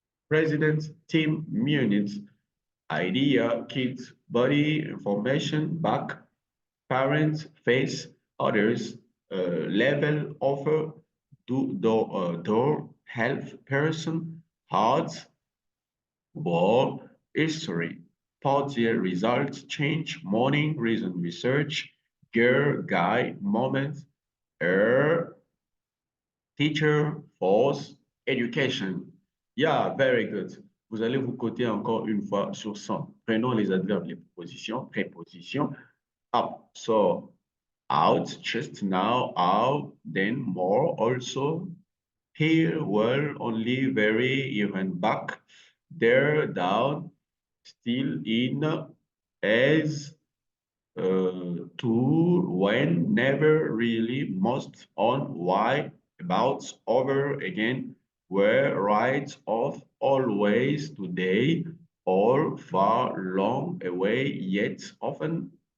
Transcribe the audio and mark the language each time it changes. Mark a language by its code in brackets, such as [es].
[en] president, team, unit, idea, kids, body, information, back, parents, face, others, level, offer, door, health, person, heart, war, history, party, results, change, morning, reason, research, girl, guy, moment, er, teacher, force, education. Yeah, very good. [fr] Vous allez vous coter encore une fois sur 100. Prenons les adverbes, les propositions, prépositions. [en] Up, so out, just now, out, then more, also. Here, well, only, very, even, back, there, down, still, in, as, to, when, never, really, most, on, why, about, over, again, where, right, off, always, today, all, far, long, away, yet, often,